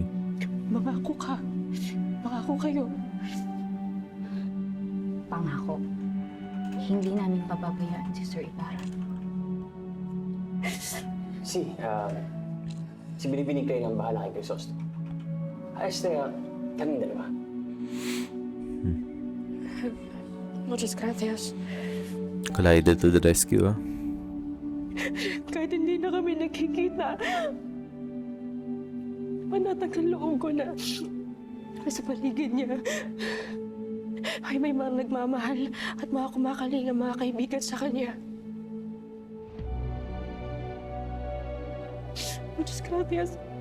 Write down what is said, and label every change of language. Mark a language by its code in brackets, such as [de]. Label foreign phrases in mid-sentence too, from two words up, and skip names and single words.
[tl] Mangako ka. Mangako kayo. Pangako. Hindi namin pababayaan si Sir Ibarra. Si Binibining kayo ng bahala kay Crisostomo. Ayos na kaming dalawa. [es] Muchas gracias. [en] Collided to the rescue, ah. [tl] Kahit hindi na kami nagkikita, panatag ang loob ko na sa paligid niya ay may mga nagmamahal at mga kumakalinga mga kaibigan sa kanya. [es] Muchas gracias.